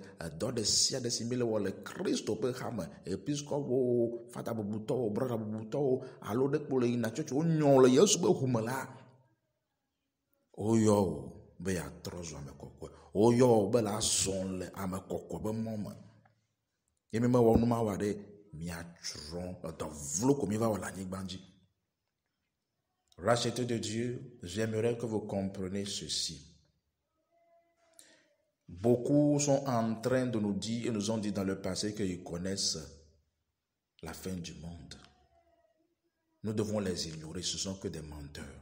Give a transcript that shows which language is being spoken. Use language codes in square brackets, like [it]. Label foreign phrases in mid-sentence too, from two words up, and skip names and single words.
[ee] dɔ ɖe sia ɖe si mi le wɔ le Kristo ƒe xame episkɔpɔwo fata bubutɔwo brɔda bubutɔwo alo ɖe kpo le yina tsɔtsɔ wonyɔ le Yesu ƒe ʋume la woyɔ wo be yeatrɔ zu ame kɔkɔe woyɔ wo be la zɔ le ame kɔkɔe ƒe mɔ me ye mi mewɔ numa wa ɖe miatsrɔ̃ edɔ vlo ko mi va wɔ le anyigba dzi. [fr] Racheté de Dieu, j'aimerais que vous compreniez ceci. Beaucoup sont en train de nous dire et nous ont dit dans le passé qu'ils connaissent la fin du monde. Nous devons les ignorer, ce ne sont que des menteurs.